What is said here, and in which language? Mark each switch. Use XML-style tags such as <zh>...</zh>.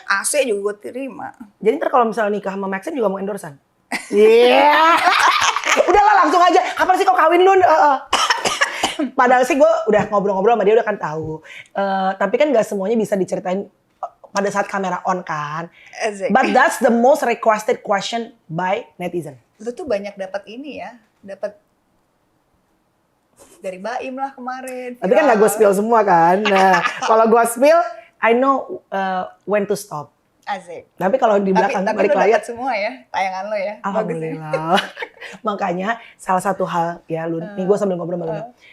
<id>AC juga gue terima. Jadi ntar kalau misalnya nikah sama Maxim juga mau endorsean? Iya. Udahlah langsung aja. Kapan sih kau kawin Lun? Padahal sih gue udah ngobrol-ngobrol sama dia udah kan tahu. Tapi kan gak semuanya bisa diceritain pada saat kamera on kan.</id> <en>But that's the most requested question by netizen.</en> <id>Lu tuh banyak dapat ini ya. Dapat dari Baim lah kemarin. Tapi kan gak gue spill semua kan. Nah kalau gue spill,</id> <en>I know when to stop.</en> <id>Asik. Tapi kalau di belakang tapi balik layar semua ya tayangan lo ya. Alhamdulillah. Makanya salah satu hal ya Lun, nih gue sambil ngobrol sama Luna.</id>